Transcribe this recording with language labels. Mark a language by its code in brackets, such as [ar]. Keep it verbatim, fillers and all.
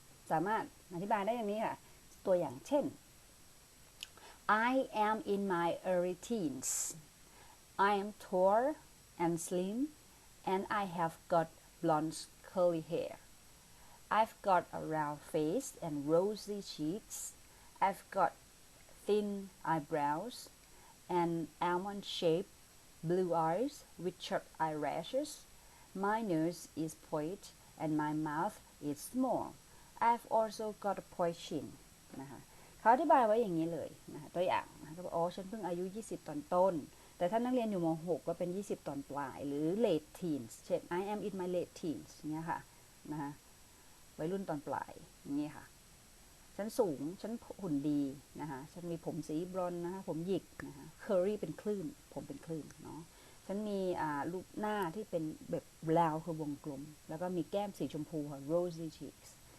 [th] สามารถอธิบายได้อย่างนี้ค่ะตัวอย่างเช่น [en] I am in my early teens I am tall and slim and I have got blonde curly hair I've got a round face and rosy cheeks I've got thin eyebrows an almond-shaped, blue eyes with sharp eyelashes. My nose is pointed and my mouth is small. I've also got a pointed chin. [th] นะคะเขาอธิบายไว้อย่างนี้เลยนะคะตัวอย่างนะคะเขาบอกอ๋อฉันเพิ่งอายุ ยี่สิบ ตอนต้น แต่ถ้านักเรียนอยู่ม หก ก็เป็น ยี่สิบ ตอนปลายหรือ [en] late teens [th] เช่น [en] I am in my late teens [th] เงี้ยค่ะนะคะวัยรุ่นตอนปลายอย่างนี้ค่ะฉันสูงฉันหุ่นดีนะคะฉันมีผมสีบรอนซ์นะคะผมหยิกนะคะ curly เป็นคลื่นผมเป็นคลื่นเนาะฉันมีอ่ารูปหน้าที่เป็นแบบราวคือวงกลมแล้วก็มีแก้มสีชมพูค่ะ [en] rosy cheeks